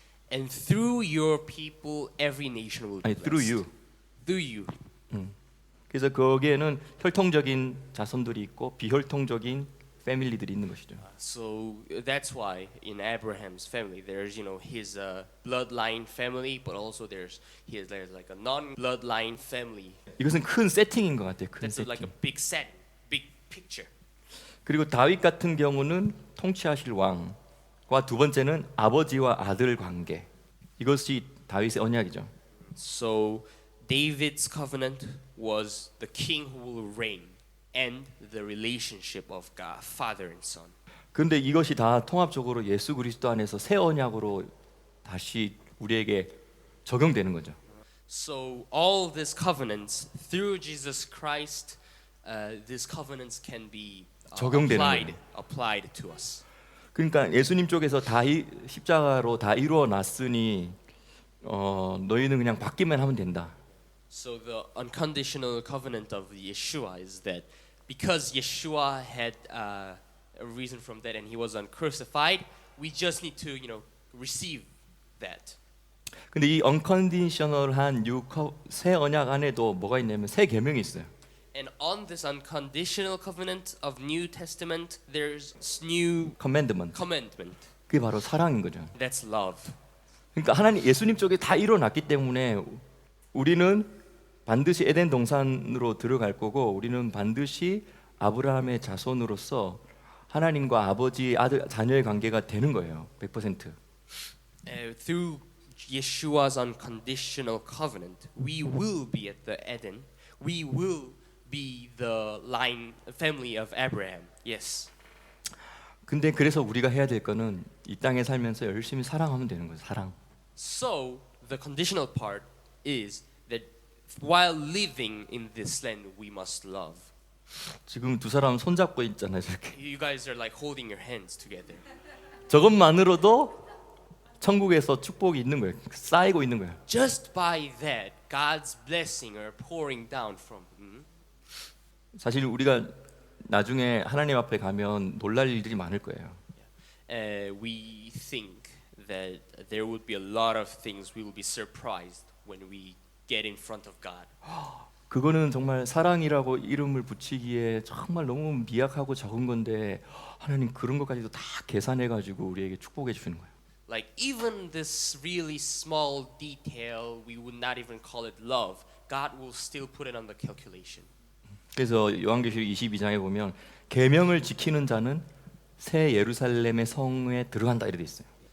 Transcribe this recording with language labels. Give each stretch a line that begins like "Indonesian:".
English: And through your people, every nation will be
Korean: 아니
English: blessed. through you. Through you.
Korean: 그래서 거기에는 혈통적인 자손들이 있고 비혈통적인 패밀리들이 있는 것이죠.
English: So that's why in Abraham's family there's his bloodline family, but also there's like a non-bloodline family.
Korean: 이것은 큰 세팅인 것 같아요. 큰
English: That's like a
Korean: 세팅.
English: big set, big picture.
Korean: 그리고 다윗 같은 경우는 통치하실 왕과 두 번째는 아버지와 아들 관계. 이것이 다윗의 언약이죠.
English: So David's covenant was the king who will reign and the relationship of God, father and son.
Korean: 그런데 이것이 다 통합적으로 예수 그리스도 안에서 새 언약으로 다시 우리에게 적용되는 거죠.
English: So all these covenants through Jesus Christ, these covenants can be
Korean: 적용되는
English: applied to us.
Korean: 그러니까 예수님 쪽에서 십자가로 다 이루어 놨으니 너희는 그냥 받기만 하면 된다.
English: So the unconditional covenant of Yeshua is that because Yeshua had a reason from that and he was uncrucified, we just need to, receive that.
Korean: 근데 이 unconditional한 새 언약 안에도 뭐가 있냐면 새 계명이 있어요.
English: And on this unconditional covenant of New Testament, there's new
Korean: commandment. 그게 바로 사랑인 거죠.
English: That's love.
Korean: 그러니까 하나님 예수님 쪽에 다 이뤄놨기 때문에 우리는 반드시 에덴 동산으로 들어갈 거고 우리는 반드시 아브라함의 자손으로서 하나님과 아버지 아들 자녀의 관계가 되는 거예요. 100%.
English: Through Yeshua's unconditional covenant, we will be at the Eden. We will be the family of Abraham. Yes.
Korean: 근데 그래서 우리가 해야 될 거는 이 땅에 살면서 열심히 사랑하면 되는 거예요. 사랑.
English: So the conditional part is that while living in this land, we must love.
Korean: 지금 두 사람 손잡고 있잖아요. 이렇게.
English: You guys are like holding your hands together.
Korean: 저것만으로도 천국에서 축복이 있는 거예요. 쌓이고 있는 거예요.
English: Just by that, God's blessing are pouring down from.
Korean: 사실 우리가 나중에 하나님 앞에 가면 놀랄 일들이 많을 거예요.
English: We think that there would be a lot of things we will be surprised when we get in front of God.
Korean: 그거는 정말 사랑이라고 이름을 붙이기에 정말 너무 미약하고 적은 건데 하나님 그런 것까지도 다 계산해 가지고 우리에게 축복해 주시는 거예요.
English: Like even this really small detail, we would not even call it love. God will still put it on the calculation.
Korean: 그래서 요한계시록 22장에 보면 계명을 지키는 자는 새 예루살렘의 성에 들어간다 이렇게 돼 있어요.